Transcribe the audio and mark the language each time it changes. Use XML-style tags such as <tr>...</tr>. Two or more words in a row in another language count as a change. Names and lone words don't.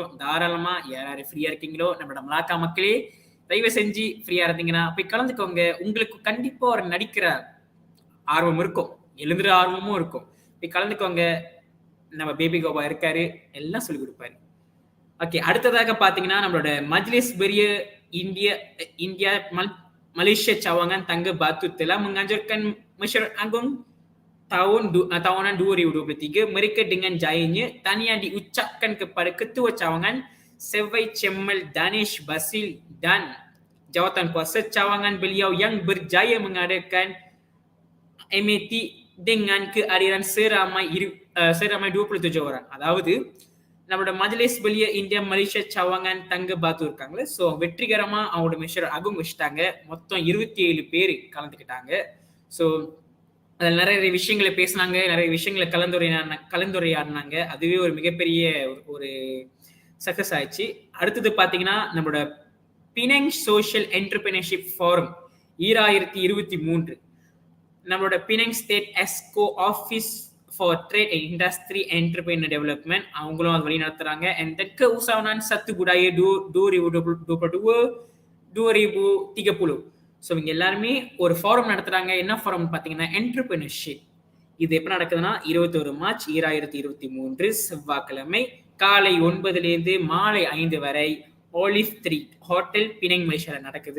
<ta>தாராளமா யாராரு ஃப்ரீயா இருக்கீங்களோ நம்மளோட மலாக்கா மக்களே தயவு செஞ்சு ஃப்ரீயா இருந்தீங்கன்னா போய் கலந்துக்கோங்க. உங்களுக்கு கண்டிப்பா ஒரு நடிக்கிற ஆர்வம் இருக்கும், எழுதுற ஆர்வமும் இருக்கும். போய் கலந்துக்கோங்க. நம்ம பேபி கோபா இருக்காரு, எல்லாம் சொல்லி கொடுப்பாரு. ஓகே, அடுத்ததாக பாத்தீங்கன்னா நம்மளோட மஜ்லிஸ் பெரிய</ta> <ms>India Malaysia cawangan tangga batu telah menganjurkan masyarakat agung tahunan 2023. Mereka dengan jayanya tahniah diucapkan kepada Ketua Cawangan Sevai Cemal Danish Basil dan jawatan kuasa cawangan beliau yang berjaya mengadakan MAT dengan kehadiran seramai 27 orang.</ms> <ta>அதாவது நம்மளோட மஜ்லிஸ் பெரிய இந்தியா மலேசியா சவாங்கன் தங்க பாத்து இருக்காங்களே, ஸோ வெற்றிகரமா அவங்களோட</ta> <ms>mesyuarat agung</ms> <ta>வச்சுட்டாங்க. மொத்தம் 27 பேர் கலந்துக்கிட்டாங்க. ஸோ அதில் நிறைய விஷயங்களை பேசினாங்க, நிறைய விஷயங்களை கலந்துரையாடினாங்க. அதுவே ஒரு மிகப்பெரிய ஒரு சக்சஸ் ஆயிடுச்சு. அடுத்தது பார்த்தீங்கன்னா நம்மளோட</ta> <en>பினாங் சோஷியல் என்டர்பிரினர்ஷிப் ஃபாரம் 2023 நம்மளோட பினாங் State Exco Office for trade and industry entrepreneur development</en> <ta>அவங்களும் அது வழி நடத்துறாங்க.</ta> <en>and then</en> <ms>keusahawanan satu budaya 2022-2030.</ms> <ta>ஸோ இவங்க எல்லாருமே ஒரு ஃபாரம் நடத்துறாங்க. என்ன ஃபாரம் பார்த்தீங்கன்னா என்டர்பிரினர்ஷிப். இது எப்போ நடக்குதுன்னா 21 மார்ச் 2023 செவ்வாய்க்கிழமை காலை 9 மாலை 5 வரை Olive 3 ஹோட்டல் பினாங் மலேசியால நடக்குது.</ta>